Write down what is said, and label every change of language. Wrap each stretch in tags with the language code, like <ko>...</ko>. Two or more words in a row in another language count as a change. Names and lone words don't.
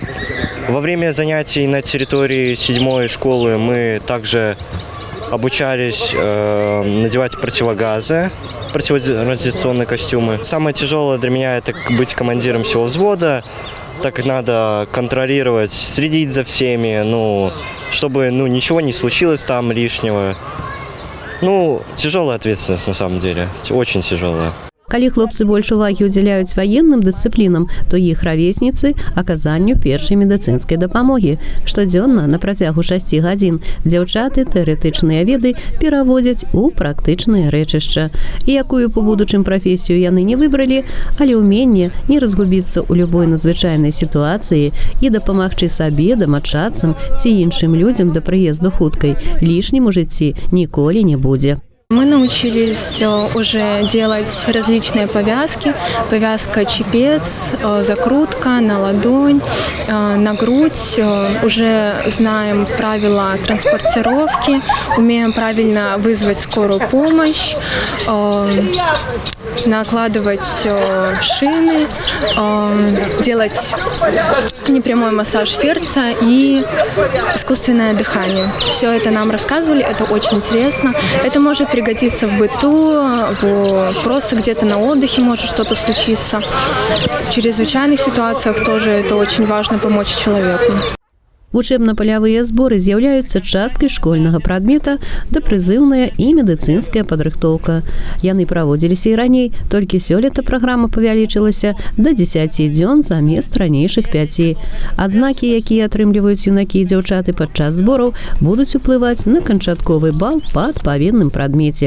<ru>Во время занятий на территории 7-й школы мы также обучались надевать противогазы, противорадиационные костюмы. Самое тяжелое для меня – это быть командиром всего взвода, так как надо контролировать, следить за всеми, чтобы ничего не случилось там лишнего. Тяжелая ответственность на самом деле, очень тяжелая.</ru> <be>Калі хлопцы больш увагі ўдзяляюць ваенным дысцыплінам, то іх равесніцы аказанню першай медыцынскай дапамогі. Штодзённа на працягу 6 гадзін дзяўчаты тэарэтычныя веды пераводзяць у практычнае рэчышча. І якую па будучым прафесію яны не выбралі, але ўменне не разгубіцца ў любой надзвычайнай сітуацыі і дапамагчы сабе, дамачадцам ці іншым людзям да прыезду хуткай лішнім у жыцці ніколі не будзе.</be> <ru>Мы научились уже делать различные повязки. Повязка чепец, закрутка на ладонь, на грудь. Уже знаем правила транспортировки, умеем правильно вызвать скорую помощь, накладывать шины, делать непрямой массаж сердца и искусственное дыхание. Все это нам рассказывали, это очень интересно. Это может пригодиться в быту, просто где-то на отдыхе может что-то случиться. В чрезвычайных ситуациях тоже это очень важно помочь человеку.</ru> <be>Вучэбна-палявыя зборы з'яўляюцца часткай школьнага прадмета да прызыўная і медыцынская падрыхтоўка. Яны праводзіліся і раней, толькі сёлета праграма павялічылася да 10 дзён замест ранейшых 5. Адзнакі, якія атрымліваюць юнакі і дзяўчаты падчас збораў, будуць уплываць на канчатковы бал па адпаведным прадмеце.</be>